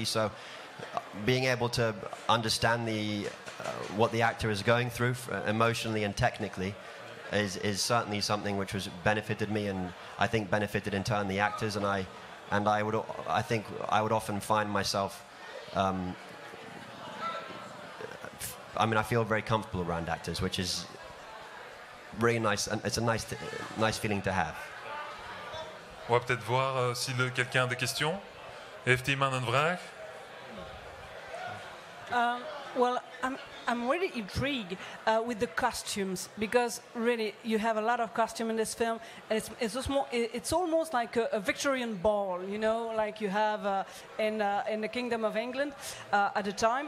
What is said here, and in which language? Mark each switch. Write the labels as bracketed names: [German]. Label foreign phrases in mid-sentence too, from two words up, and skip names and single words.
[English] So being able to understand what the actor is going through emotionally and technically is certainly something which has benefited me, and I think benefited in turn the actors. And I think I would often find myself I feel very comfortable around actors, which is really nice, and it's a nice feeling to have. [French] On va peut-être voir si quelqu'un a des questions. [Dutch] Heeft iemand een vraag? [English] Well, I'm really intrigued with the costumes, because really you have a lot of costume in this film, and it's almost like a Victorian ball, like you have in the Kingdom of England at the time.